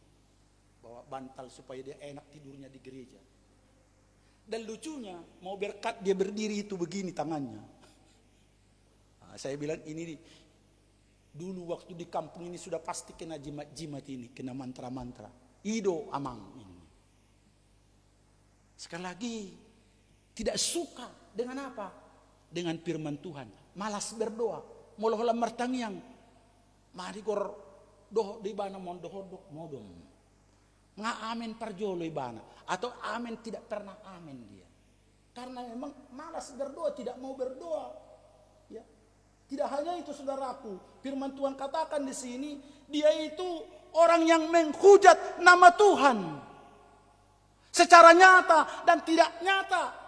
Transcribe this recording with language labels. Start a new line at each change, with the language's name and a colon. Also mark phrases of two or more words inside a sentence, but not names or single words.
Indonesian: Bawa bantal supaya dia enak tidurnya di gereja. Dan lucunya, mau berkat dia berdiri itu begini tangannya. Nah, saya bilang ini dulu waktu di kampung ini sudah pasti kena jimat-jimat ini. Kena mantra-mantra.
Batak Toba: Ido amang ini.
Indonesian: Sekali lagi, tidak suka dengan apa? Dengan firman Tuhan, malas berdoa,
Batak Toba: moloh martangiang, mari gor doh di bana mondohodok modom, nga amin parjolo ibana,
Indonesian: atau amin tidak pernah amin dia, karena memang malas berdoa, tidak mau berdoa, ya. Tidak hanya itu saudaraku, firman Tuhan katakan di sini, dia itu orang yang menghujat nama Tuhan, secara nyata dan tidak nyata.